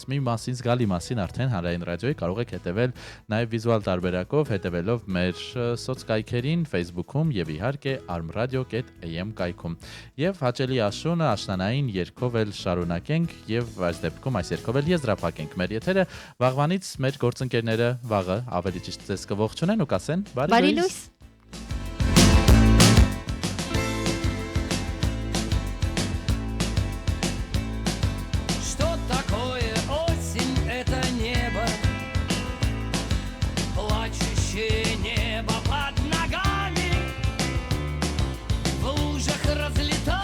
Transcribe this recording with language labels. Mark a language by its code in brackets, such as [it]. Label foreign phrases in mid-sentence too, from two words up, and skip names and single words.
[hy] մի մասին զգալի մասին արդեն հանրային ռադիոյի կարող եք հետեւել նաեւ վիզուալ տարբերակով, հետեւելով մեր սոցկայքերին Facebook-ում եւ իհարկե armradio.am կայքում։ Եվ հաճելի աշունը աշնանային երգով էլ շարունակենք եւ այս դեպքում այս երգով էլ եզրափակենք մեր եթերը։ Վաղվանից մեր գործընկերները վաղը ավելի ճիշտ ձեզ կողջունեն ու կասեն բարի լույս։ [ru] Что такое осень? Это небо, плачущее небо под ногами, в лужах разлилось.